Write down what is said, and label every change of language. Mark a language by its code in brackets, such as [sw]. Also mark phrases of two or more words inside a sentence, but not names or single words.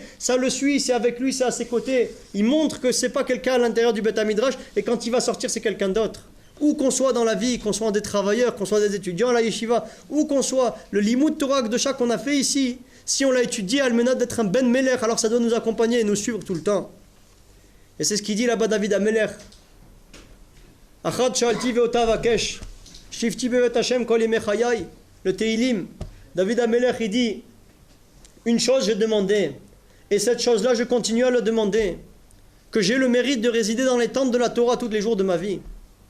[fr] Ça le suit, c'est avec lui, c'est à ses côtés. Il montre que c'est pas quelqu'un à l'intérieur du Bet HaMidrash et quand il va sortir, c'est quelqu'un d'autre. Où qu'on soit dans la vie, qu'on soit des travailleurs, qu'on soit des étudiants à la yeshiva, où qu'on soit, le [he] לימוד תורה קדושה [fr] qu'on a fait ici, si on l'a étudié, elle menade d'être un [he] בן מלך, [fr] alors ça doit nous accompagner et nous suivre tout le temps. Et c'est ce qu'il dit là-bas David Amelech. [he] אחת שאלתי ואותה אבקש, שבתי בבית השם כל ימי חיי. [fr] Le Teilim, David Amelech il dit, une chose j'ai demandé, et cette chose-là je continue à le demander, que j'ai le mérite de résider dans les tentes de la Torah tous les jours de ma vie.